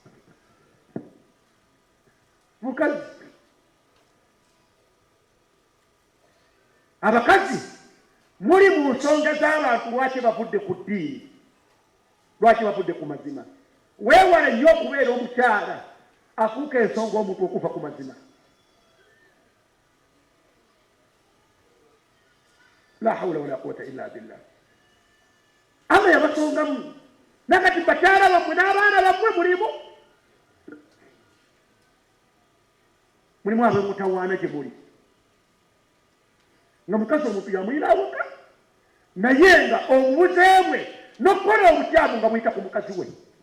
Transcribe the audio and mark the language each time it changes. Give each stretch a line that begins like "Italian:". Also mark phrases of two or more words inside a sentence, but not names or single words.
Ganda: Abakazi muli mu nsonga z'abantu lwaki bavudde ku ddiini, lwaki bavudde ku mazima. Weewale nnyo okubeera omukyala afuuka ensonga omuntu okuva ku mazima.
Arabic: لا حول ولا قوة إلا بالله.
Ganda: Ama yabasongamu nakati bakyala bammwe n'abaana bammwe mulimu ab'emutawaana gye muli, nga mukazi omuntu yamulina awuka naye nga omubuzeemwe n'okukola obukyamu nga muyita ku mukazi we.